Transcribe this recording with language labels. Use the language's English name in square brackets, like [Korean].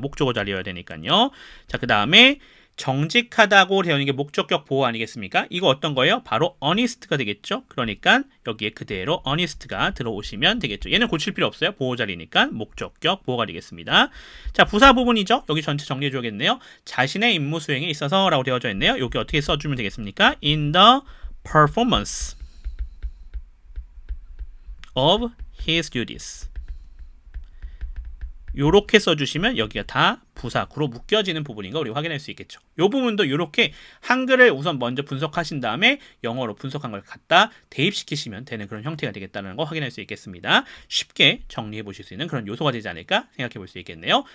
[Korean] 목적어 자리여야 되니까요. 자, 그 다음에 정직하다고 되어 있는 게 목적격 보호 아니겠습니까? 이거 어떤 거예요? 바로 honest가 되겠죠? 그러니까 여기에 그대로 honest가 들어오시면 되겠죠. 얘는 고칠 필요 없어요. 보호 자리니까 목적격 보호가 되겠습니다. 자, 부사 부분이죠? 여기 전체 정리해 줘야겠네요. 자신의 임무 수행에 있어서 라고 되어져 있네요. 여기 어떻게 써주면 되겠습니까? [English] In the performance of his duties. [Korean] 요렇게 써주시면 여기가 다 부사구로 묶여지는 부분인 거 우리 확인할 수 있겠죠. 이 부분도 이렇게 한글을 우선 먼저 분석하신 다음에 영어로 분석한 걸 갖다 대입시키시면 되는 그런 형태가 되겠다는 거 확인할 수 있겠습니다. 쉽게 정리해 보실 수 있는 그런 요소가 되지 않을까 생각해 볼 수 있겠네요.